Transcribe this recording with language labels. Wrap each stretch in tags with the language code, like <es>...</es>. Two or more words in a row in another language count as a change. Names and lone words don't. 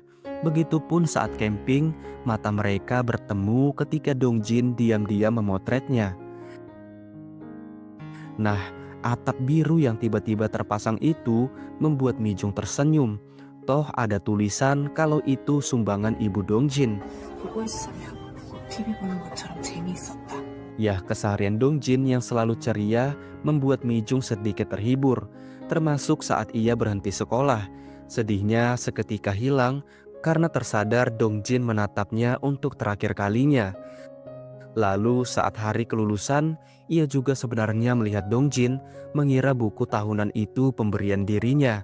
<id>Begitupun saat camping, mata mereka bertemu ketika Dong Jin diam-diam memotretnya. Nah, atap biru yang tiba-tiba terpasang itu membuat Mi Jung tersenyum. Toh ada tulisan kalau itu sumbangan ibu Dong Jin.</id> <ko>보고 있으면 TV 보는 것처럼 재미있었다.</ko> <id>Yah, keseharian Dong Jin yang selalu ceria membuat Mi Jung sedikit terhibur, termasuk saat ia berhenti sekolah. Sedihnya seketika hilang karena tersadar Dong Jin menatapnya untuk terakhir kalinya. Lalu saat hari kelulusan, ia juga sebenarnya melihat Dong Jin mengira buku tahunan itu pemberian dirinya.</id>